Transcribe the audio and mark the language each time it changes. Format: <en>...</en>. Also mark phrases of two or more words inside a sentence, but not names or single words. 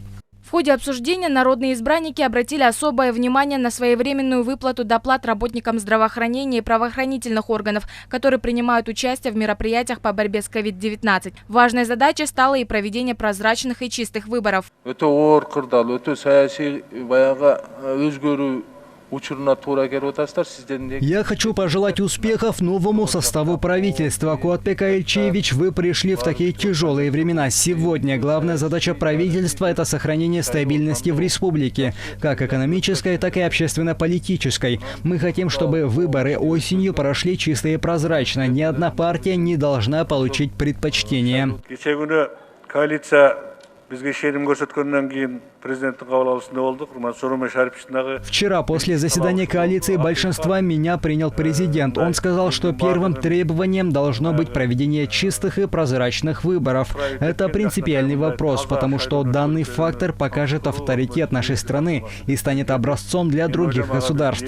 <ru>В ходе обсуждения народные избранники обратили особое внимание на своевременную выплату доплат работникам здравоохранения и правоохранительных органов, которые принимают участие в мероприятиях по борьбе с COVID-19. Важной задачей стало и проведение прозрачных и чистых выборов.</ru> <ky>учуруна туура келип атасыздар. Сиздердин</ky> <ru>Я хочу пожелать успехов новому составу правительства. Куатбек Альчиевич, вы пришли в такие тяжелые времена. Сегодня главная задача правительства – это сохранение стабильности в республике, как экономической, так и общественно-политической. Мы хотим, чтобы выборы осенью прошли чисто и прозрачно. Ни одна партия не должна получить предпочтение.</ru> <ky>Кече күнү коалиция бизге ишеним көрсөткөндөн кийин президенттин кабыл алуусунда болдук. Сооронбай Шариповичтин дагы.</ky> <ru>Вчера после заседания коалиции большинства меня принял президент. Он сказал, что первым требованием должно быть проведение чистых и прозрачных выборов. Это принципиальный вопрос, потому что данный фактор покажет авторитет нашей страны и станет образцом для других государств.</ru>